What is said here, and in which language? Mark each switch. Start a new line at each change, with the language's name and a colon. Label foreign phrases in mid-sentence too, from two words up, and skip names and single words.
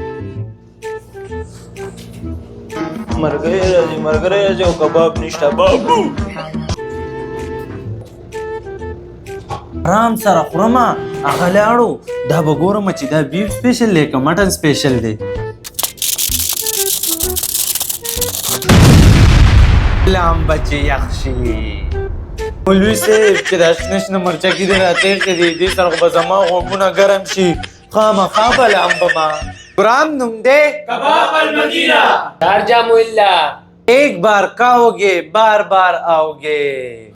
Pashto: ملګری راځي او کباب نشته بابو آرام سره خورمه هغه لاړو دا به ګورم چې دا بیف سپیشل دی که مټن سپیشل دی لامبه چې یخ شي مولوي صاحب چې دا شنه مرچکي دی راتېغې دي دې سره خو به زما غوږونه ګرم شي خامخا به لامبه ما پروگرام نم دے کباب المدینہ شارجہ محلہ
Urdu: ایک بار کھاؤ گے بار بار آؤ گے